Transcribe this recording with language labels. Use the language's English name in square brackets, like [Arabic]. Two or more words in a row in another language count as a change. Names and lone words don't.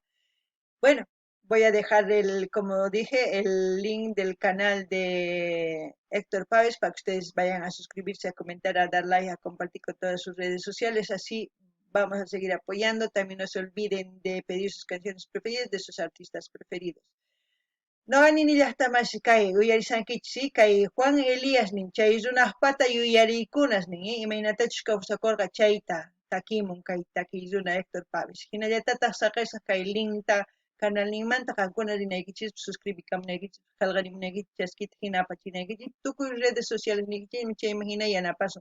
[Spanish] Bueno, voy a dejar como dije, el link del canal de Héctor Páez para que ustedes vayan a suscribirse, a comentar, a dar like, a compartir con todas sus redes sociales, así vamos a seguir apoyando. También no se olviden de pedir sus canciones preferidas de sus artistas preferidos. [Quechua] Noqanini llaqtamashi kay uyarisankichis kay Juan Elías nin chay runaqpata yuyariykunas nin imaynatachus kawsakurqa chayta takimun kay takiy runa Héctor Páez. Hinallatataq saqirsa kay linkta canal ninmanta qankuna rinaykichis suscribikamunaykichis qallqarimunaykichis chaskita hina apachinaykichis tukuy [Spanish] redes sociales [Quechua] nikichimi chayman hina yanapasun.